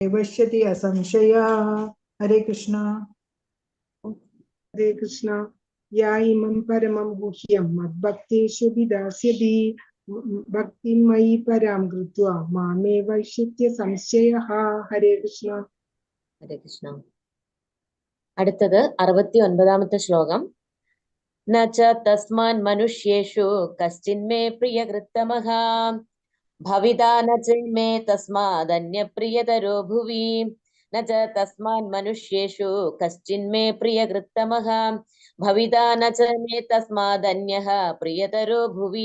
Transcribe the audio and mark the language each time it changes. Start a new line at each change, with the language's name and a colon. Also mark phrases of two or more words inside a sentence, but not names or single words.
Sanskrit: पश्यति असंशया। हरे कृष्ण। हरे कृष्ण। या इमं परमं गुह्यं मद्भक्तेषु विदास्यति भक्तिं मयि परां कृत्वा मामे वैश्यत्य संशयः। हरे कृष्ण। ഹരേ കൃഷ്ണ.
Malayalam: അടുത്തത് 69ാമത്തെ ശ്ലോകം.
Sanskrit: ന ച തസ്മാൻ മനുഷ്യേഷു കശ്ചിന്മേ പ്രിയകൃത്തമഃ ഭവിതാ ന ച മേ തസ്മാദന്യപ്രിയതരോ ഭുവി. ന ച തസ്മാൻ മനുഷ്യേഷു കശ്ചിന്മേ പ്രിയകൃത്തമഃ ഭവിതാ ന ച മേ തസ്മാദന്യഃ പ്രിയതരോ ഭുവി.